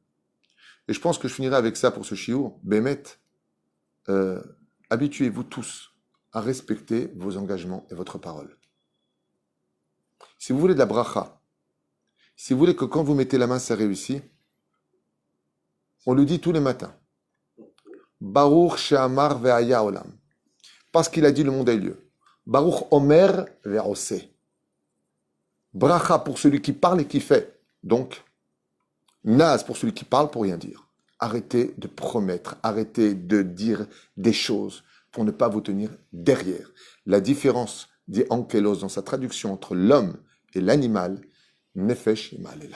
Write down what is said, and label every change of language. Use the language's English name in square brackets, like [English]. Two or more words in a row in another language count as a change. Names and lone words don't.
[French] Et je pense que je finirai avec ça pour ce chiour. Bémet, habituez-vous tous à respecter vos engagements et votre parole. Si vous voulez de la bracha, si vous voulez que quand vous mettez la main, ça réussit, on le dit tous les matins. [Hebrew] ברוך שאמר והיה העולם. [French] Parce qu'il a dit le monde a eu lieu. [Hebrew] ברוך אומר ועושה. [French] Bracha pour celui qui parle et qui fait. Donc, Naz pour celui qui parle pour rien dire. Arrêtez de promettre, arrêtez de dire des choses pour ne pas vous tenir derrière. La différence, dit Ankelos dans sa traduction entre l'homme et l'animal, [Hebrew] נפש ממללא.